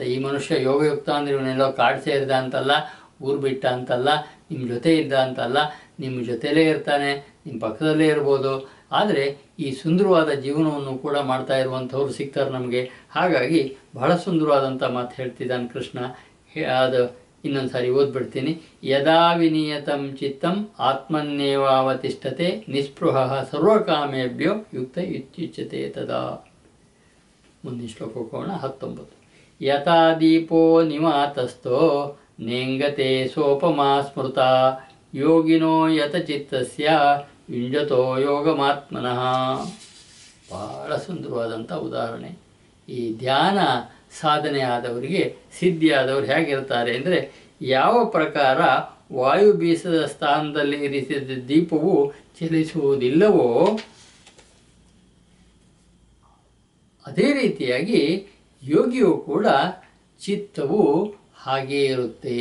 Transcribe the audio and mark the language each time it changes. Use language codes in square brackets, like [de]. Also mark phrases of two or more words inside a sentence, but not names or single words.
[kn] ಈ ಮನುಷ್ಯ ಯೋಗಯುಕ್ತ ಅಂದರೆ ಇವನೆಲ್ಲೋ ಕಾಡು ಸೇರಿದ ಅಂತಲ್ಲ, ಊರು ಬಿಟ್ಟ ಅಂತಲ್ಲ, ನಿಮ್ಮ ಜೊತೆ ಇದ್ದ ಅಂತಲ್ಲ, ನಿಮ್ಮ ಜೊತೆಲೇ ಇರ್ತಾನೆ, ನಿಮ್ಮ ಪಕ್ಕದಲ್ಲೇ ಇರ್ಬೋದು. ಆದರೆ ಈ ಸುಂದರವಾದ ಜೀವನವನ್ನು ಕೂಡ ಮಾಡ್ತಾ ಇರುವಂಥವ್ರು ಸಿಗ್ತಾರೆ ನಮಗೆ. ಹಾಗಾಗಿ ಬಹಳ ಸುಂದರವಾದಂಥ ಮಾತು ಹೇಳ್ತಿದ್ದಾನೆ ಕೃಷ್ಣ. ಅದು ಇನ್ನೊಂದು ಸಾರಿ ಓದ್ಬಿಡ್ತೀನಿ. [sa] ಯದಾ ವಿನಿಯತಂ ಚಿತ್ತಂ ಆತ್ಮನ್ನೇವಾವತಿಷ್ಠತೆ ನಿಸ್ಪೃಹಃ ಸರ್ವಕಾಮೇಭ್ಯೋ ಯುಕ್ತ ಇತ್ಯುಚ್ಯತೆ ತದಾ. [kn] ಮುಂದಿನ ಶ್ಲೋಕಕ್ಕೆ ಹೋಗೋಣ. 19. [sa] ಯಥಾ ದೀಪೋ ನಿವಾತಸ್ಥೋ ನೇಂಗತೆ ಸೋಪಮಾ ಸ್ಮೃತ ಯೋಗಿನೋ ಯತ ಚಿತ್ತಸ್ಯ ಯುಂಜತೋ ಯೋಗಮಾತ್ಮನಃ. [kn] ಬಹಳ ಸುಂದರವಾದಂಥ ಉದಾಹರಣೆ. ಈ ಧ್ಯಾನ ಸಾಧನೆ ಆದವರಿಗೆ, ಸಿದ್ಧಿಯಾದವರು ಹೇಗಿರ್ತಾರೆ ಅಂದರೆ, ಯಾವ ಪ್ರಕಾರ ವಾಯು ಬೀಸದ ಸ್ಥಾನದಲ್ಲಿ ಇರಿಸಿದ ದೀಪವು ಚಲಿಸುವುದಿಲ್ಲವೋ ಅದೇ ರೀತಿಯಾಗಿ ಯೋಗಿಯು ಕೂಡ ಚಿತ್ತವು ಹಾಗೇ ಇರುತ್ತೆ.